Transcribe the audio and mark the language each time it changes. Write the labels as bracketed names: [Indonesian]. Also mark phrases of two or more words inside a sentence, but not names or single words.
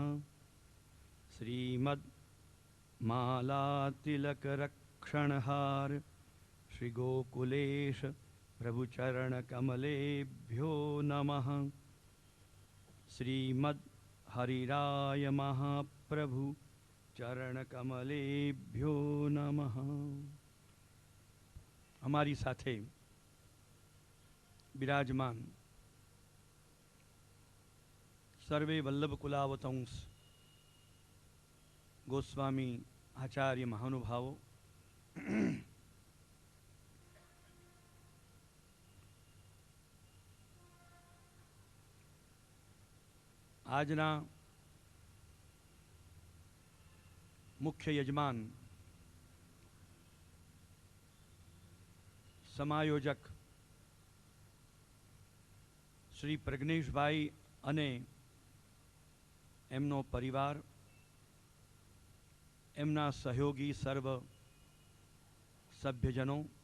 [Sanskrit] श्रीमद् माला तिलक रक्षणहार श्री गोकुलेश प्रभु चरण कमलेभ्यो नमः. श्रीमद् हरिराय महाप्रभु चरण कमलेभ्यो नमः. [Gujarati] હમારી સાથે વિરાજમાન સર્વે વલ્લભ કુલાવતંસ ગોસ્વામી આચાર્ય મહાનુભાવો, આજના મુખ્ય યજમાન સમાયોજક શ્રી પ્રજ્ઞેશભાઈ અને એમનો પરિવાર, એમના સહયોગી સર્વ સભ્યજનો,